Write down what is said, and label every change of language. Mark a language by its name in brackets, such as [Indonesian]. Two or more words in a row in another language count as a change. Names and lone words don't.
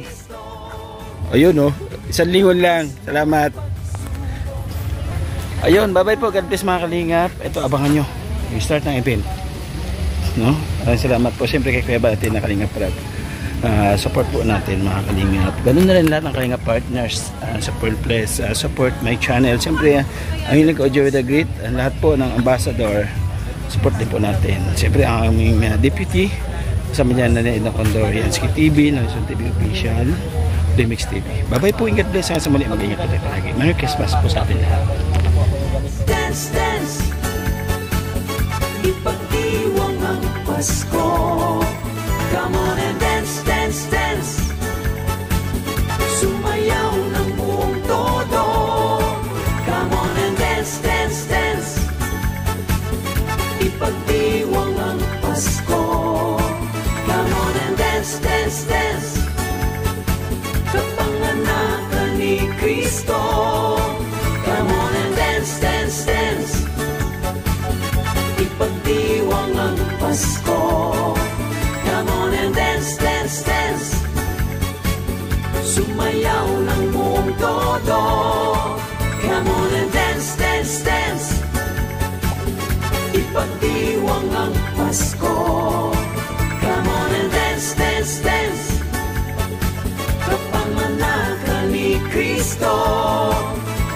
[Filipino] Ayun oh, 1 lingon lang. Salamat. Ayun, bye-bye po. [English] God bless [Filipino] mga Kalingap. Ito, abangan nyo. I-start ng event. No? Salamat po. Siyempre kay Kuya Bati na Kalingap Rab. Support po natin mga Kalingap. Ganun na rin lahat ng Kalingap partners. [English] Support please. Support my channel. [Filipino] Siyempre, ang Hiling Audio with the Great. Lahat po ng ambassador. Support din po natin. Siyempre, ang aming deputy. Kasama niya na rin ng Condor. Yansky TV, Nelson TV Official. Remix TV. Bye-bye po. [English] God bless. [Filipino] Sa muli, mag-ingat po tayo palagi. [English] Merry Christmas [Filipino] po sa atin lahat. [English] Dance, dance, [Filipino] ipagdiwang ang Pasko. [English] Come on and dance, dance, dance. [Filipino] Sumayaw ng buong todo. [English] Come on and dance, dance, dance. [Filipino] Ipagdiwang ang Pasko. [English] Come on and dance, dance, dance. [Filipino] Kapanganakan ni Kristo. [English] Come on and dance, dance, dance. [Filipino] Ipagdiwang ang Pasko. [English] Come on and dance, dance, dance. [Filipino] Sumayaw ng buong todo. [English] Come on and dance, dance, dance. [Filipino] Ipagdiwang ang Pasko. [English] Come on and dance, dance, dance. [Filipino] Kapanganakan ni Kristo.